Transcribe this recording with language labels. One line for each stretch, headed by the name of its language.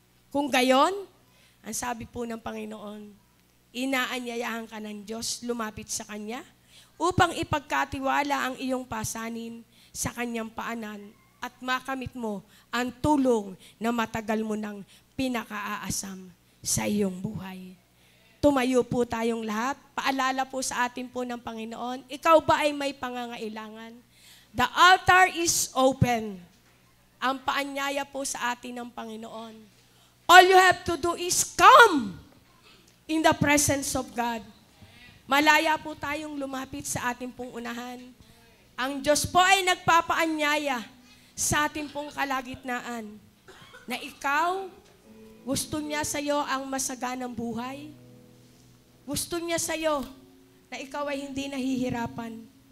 Filipino: Kung gayon, ang sabi po ng Panginoon, inaanyayahan ka ng Diyos, lumapit sa Kanya upang ipagkatiwala ang iyong pasanin sa Kanyang paanan at makamit mo ang tulong na matagal mo nang pinakaaasam sa iyong buhay. Tumayo po tayong lahat. Paalala po sa atin po ng Panginoon, ikaw ba ay may pangangailangan?
English: The altar is open.
Filipino: Ang paanyaya po sa atin ng Panginoon.
English: All you have to do is come in the presence of God.
Filipino: Malaya po tayong lumapit sa ating pong unahan. Ang Diyos po ay nagpapaanyaya sa ating pong kalagitnaan na ikaw, gusto niya sa iyo ang masaganang buhay. Gusto niya sa iyo na ikaw ay hindi nahihirapan.